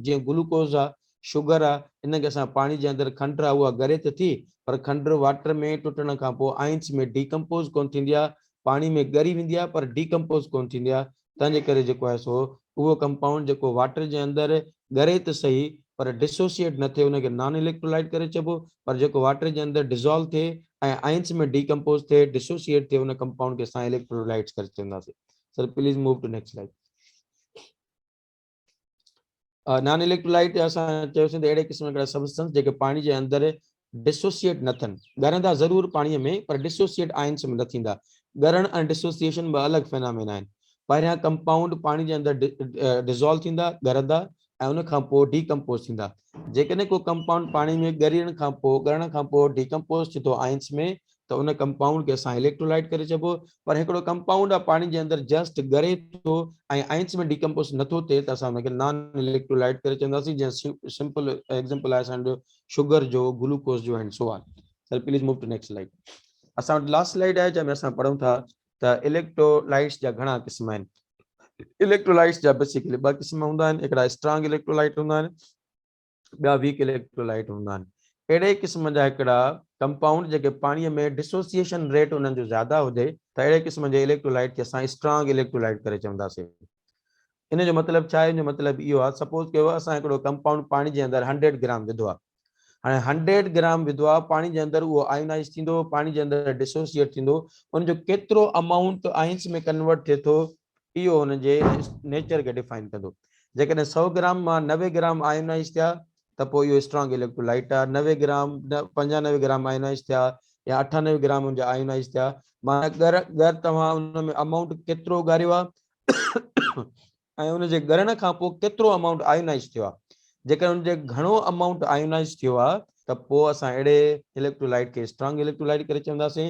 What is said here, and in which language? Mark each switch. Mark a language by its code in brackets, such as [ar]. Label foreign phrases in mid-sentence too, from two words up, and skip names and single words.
[sd] जीअं ग्लूकोज आहे, शुगर आहे, इनखे असां पाणी जे अंदरि खंडु आहे उहा ॻरे त थी पर खंडु वाटर में टुटण खां पोइ आयन्स में डीकम्पोज कोन थींदी आहे, पाणी में ॻरी वेंदी आहे पर डीकम्पोज कोन थींदी आहे। तंहिंजे करे जेको आहे सो उहो कंपाउंड जेको वाटर जे अंदरि ॻरे त सही पर डिसोसिएट न थिए, उनखे [en] non electrolyte [sd] करे चइबो। पर जेको वाटर जे अंदरि डिज़ोल्व थिए ऐं आयन्स में डीकम्पोज थिए, डिसोसिएट थिए, उन कंपाउंड खे असां इलेक्ट्रोलाइट्स करे चवंदासीं। [en] Sir please move to next slide. non electrolyte [sd] असां चयोसीं त अहिड़े क़िस्म जा सब्सटेंस जेके पाणी जे अंदरि डिसोसिएट न थियनि, ॻरंदा ज़रूरु पाणीअ में पर डिसोसिएट आयन्स में न थींदा। ॻरण ऐं डिसोसिएशन ॿ अलॻि फेनामिना आहिनि। पहिरियां कंपाउंड पाणी जे अंदरि डिज़ोल्व थींदा, ॻरंदा ऐं उन खां पोइ डीकम्पोज थींदा। जेकॾहिं को कंपाउंड पाणी में ॻरण खां पोइ डीकम्पोज थी थो आयन्स में, त उन कंपाउंड खे असां इलेक्ट्रोलाइट करे चइबो। पर हिकिड़ो कंपाउंड आहे पाणी जे अंदरि जस्ट ॻरे थो ऐं आयन्स में डीकम्पोज नथो थिए, त असां हुनखे [en] non electrolyte [sd] करे चवंदासीं। जीअं [en] simple example [sd] आहे असांजो शुगर जो, ग्लूकोज जो [en] and so on. Sir please move to next slide. [sd] असां वटि [en] last slide [sd] आहे जंहिंमें असां पढ़ूं था त इलेक्ट्रोलाइट्स जा घणा क़िस्म आहिनि। इलेक्ट्रोलाइट्स जा बेसिकली ॿ क़िस्म हूंदा आहिनि, हिकिड़ा [en] strong electrolyte [sd] हूंदा आहिनि, ॿिया [en] weak electrolyte [sd] हूंदा आहिनि। अहिड़े क़िस्म जा हिकिड़ा कंपाउंड जेके पाणीअ में [en] dissociation rate [sd] उन्हनि जो ज़्यादा हुजे, त अहिड़े क़िस्म जे इलेक्ट्रोलाइट खे असां [en] strong electrolyte [sd] करे चवंदासीं। इन जो मतिलबु छा आहे? इन जो मतिलबु इहो आहे, सपोज कयो असां हिकिड़ो कंपाउंड पाणी जे अंदरि 100 ग्राम विधो आहे। हाणे 100 ग्राम विधो आहे पाणी जे अंदरि, उहो आयोनाइज़ थींदो, पाणी जे अंदरि डिसोसिएट थींदो। उनजो केतिरो अमाउंट आयन्स में कन्वर्ट थिए थो, इहो हुनजे नेचर खे डिफाइन कंदो। जेकॾहिं 100 ग्राम मां 90 ग्राम आयोनाइज़ थिया त पोइ इहो [en] strong electrolyte [sd] आहे। 90 ग्राम 95 ग्राम आयोनाइज़ थिया या 98 ग्राम हुनजा आयोनाइज़ थिया, माना गर तव्हां उन में अमाउंट केतिरो ॻारियो आहे ऐं उनजे ॻरण खां पोइ केतिरो अमाउंट आयोनाइज़ थियो आहे। जेकर उनजे घणो अमाउंट आयोनाइज़ थियो आहे त पोइ असां अहिड़े इलेक्ट्रोलाइट खे [en] strong electrolyte [sd] करे चवंदासीं।